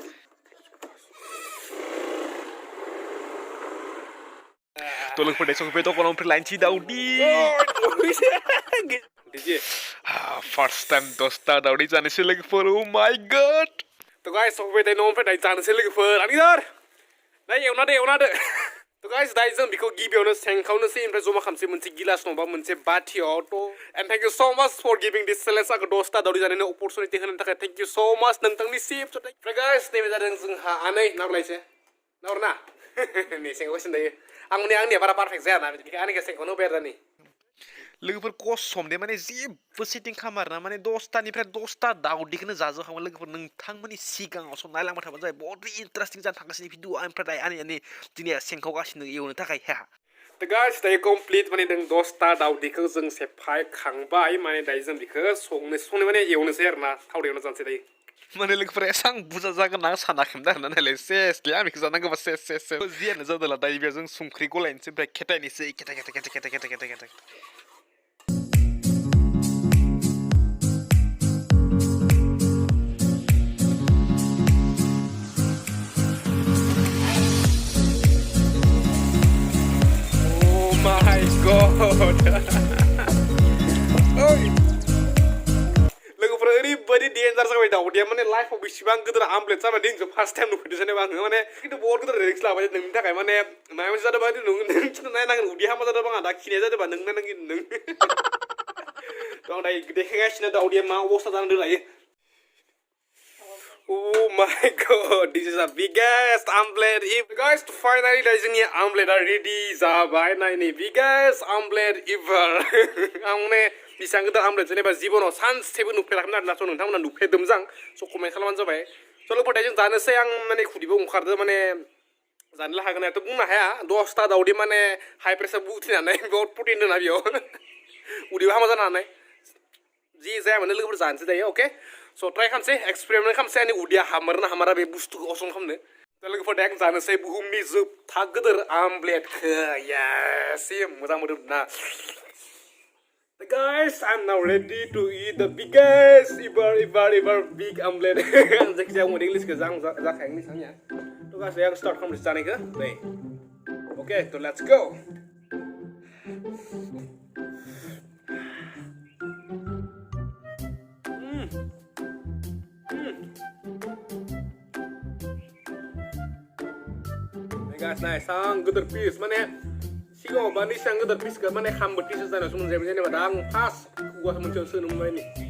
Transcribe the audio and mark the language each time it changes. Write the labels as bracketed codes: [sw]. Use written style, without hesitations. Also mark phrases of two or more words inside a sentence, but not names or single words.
[brx] तो लोगोफोर दायो सफैबाय दखानाव लायनोसै दाउदै फार्स्ट टाइम 10टा दाउदै जानोसै लोगोफोर [en] oh my god [brx] तो गाइस सफैबाय दायो न'निफ्राय दायो जानोसै लोगोफोर आंनिदार दायो एवना दो तो गाइस दायो जों बेखौ गिबियावनो सेंखावनोसै ओमफ्राय जमा खालामसै मोनसे गिलास नङाबा मोनसे बाथियाव तो [en] and thank you so much for giving this challenge [brx] आंखौ 10टा दाउदै जानायनि अपरचुनिटि होनो थाखाय [en] thank you so much [brx] नोंथांनिसिम ओमफ्राय गाइस नैबे जादों जोंहा आनै नावलायसै नावरना नै सेंखावगासिनो दायो आंनिया बारा पारफेक्ट जायाना बिदिनो आंनिखौ सेंखावनो होबाय आरो दानि लोगोफोर कसम दे माने जेबो सेटिं खालामा आरोना माने 10टानिफ्राय 10टा दाउदैखौनो जाजोबखांबाय लोगोफोर नोंथांमोननि सिगाङाव सम नायलांबाय थाबानो जाबाय बहुत इन्टारेस्टिं जानो थांगासिनो भिडिअ ओमफ्राय दायो आंनि दिनै सेंखावगासिनो एवनो थाखाय दा गाइस दायो कमप्लिट माने जों 10टा दाउदैखौ जों सेफायखांबाय माने दायो जों बेखौ संनो माने एवनोसै आरोना थावजों एवना जानोसै दायो माने लोगोफोरा एसां बुरजा जागोन आं सानाखैमोन आरोना नायलाय सेसलै आं बेखौ जानांगौबा सेस जियानो जादोंला दायो बेयाव जों संख्रि गलायनोसै ओमफ्राय खेथायनोसै खेथा [en] my god [brx] लोगोफोरा ओरैबायदि डेन्जार जाबाय दाउदैया माने लाइफआव बेसेबां गिदिर आमलेट जाबाय दिनखौ फार्स्ट टाइम नुफेरदों जेनेबा आङो माने खिन्थु बहुत गिदिर रिस्क लाबाय नोंनि थाखाय माने माबा मोनसे जादोंबा नों नायनांगोन उदै हामा जादोंबा आंहा दा खिनाया जादोंबा नों नायनांगोन नों आं दायो देखायगासिनो दाउदैया मा अबस्था जानानै लायो [en] Oh my god, this is the biggest omelet ever. [brx] Guys, finally जोंनि आमलेटआ रेडि जाबाय नायनि [en] biggest omelet ever. [brx] आं माने बेसेबां गिदिर आमलेट जेनेबा जिबनाव सानसेबो नुफेराखैमोन आरोना स' नोंथांमोना नुफेरदों जां स' कमेन्ट खालामबानो जाबाय स' लोगोफोर दायो जों जानोसै आं माने खुदैबो ओंखारदो माने जानोल हागोन आरोथ' बुंनो हाया 10टा दाउदै माने [en] high pressure [brx] बुथेनानै बहुत प्रटिन दंना बेयाव उदैबो हामा जानो हानाय जि जाया माने लोगोफोर जानोसै दायो अके स' ट्राइ खालामसै एक्सपेरिमेन्ट खालामसै आंनि उदैया हामारना हामारा बे बुस्थुखौ असम खालामनो दा लोगोफोर दायो आं जानोसै बुहुमनि जोबथा गिदिर आमलेटखौ येस मोजां मोदोमना [en] Guys, I'm now ready to eat the biggest ever big omelet. [brx] आं जायखिजाया उदै इंलिसखौ जाखाया इंलिस आंनिया थ' गासै आं स्टार्ट खालामनोसै जानायखौ दे अके थ' [en] let's go [brx] Guys, nice ang गिदिर पिस माने सिगाङाव बा निसां गिदिर पिसखौ माने खामबो पिस जानायावसो मोनजायोमोन जेनेबा दा आं फार्स्ट खुगासो मोनसेयाव सोनो मोनबाय नै